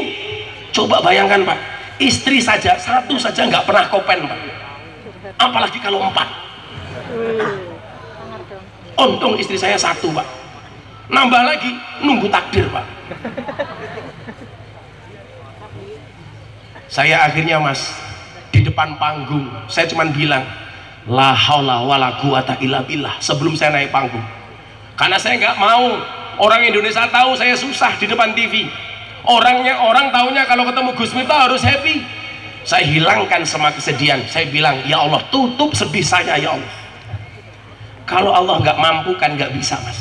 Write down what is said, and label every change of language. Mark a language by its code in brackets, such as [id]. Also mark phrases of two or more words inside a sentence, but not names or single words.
[id] Coba bayangkan Pak, istri saja, satu saja nggak pernah kopen Pak, apalagi kalau 4. Untung istri saya 1 Pak, nambah lagi nunggu takdir Pak. Saya akhirnya Mas, di depan panggung saya cuman bilang, [ar] لا حول ولا قوة إلا بالله, [id] sebelum saya naik panggung. Karena saya nggak mau orang Indonesia tahu saya susah di depan TV. Orang taunya kalau ketemu Gus Miftah harus happy. Saya hilangkan semua kesedihan. Saya bilang, [ar] يا الله, [id] tutup sedih saya [ar] يا الله. [id] Kalau Allah nggak mampu kan nggak bisa Mas.